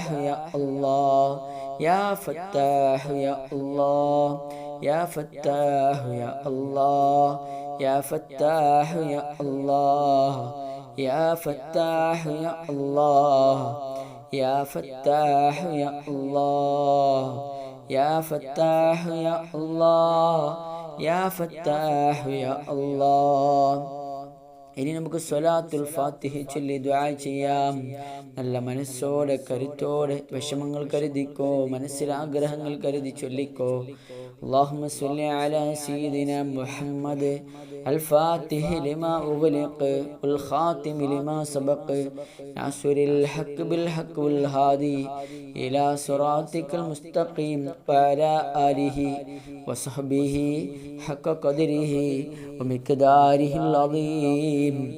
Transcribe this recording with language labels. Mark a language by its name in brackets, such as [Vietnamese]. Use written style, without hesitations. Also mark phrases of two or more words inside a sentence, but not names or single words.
[Arabic] يا الله يا فتاح يا الله يا فتاح يا الله يا فتاح يا الله يا فتاح يا الله يا فتاح يا الله يا فتاح يا الله يا فتاح يا الله. [Malayalam] ഇനി നമുക്ക് സ്വലാത്തുൽ ഫാത്തിഹ ചൊല്ലി ദുആ ചെയ്യാം. നല്ല മനസ്സോടെ കരുത്തോടെ വിഷമങ്ങൾ കരുതിക്കോ, മനസ്സിൽ ആഗ്രഹങ്ങൾ കരുതി ചൊല്ലിക്കോ. [Arabic] اللهم صل على سيدنا محمد الفاتح لما أغلق والخاتم لما سبق ناصر الحق بالحق والهادي إلى صراطك المستقيم وعلى آله وصحبه حق قدره ومقداره العظيم.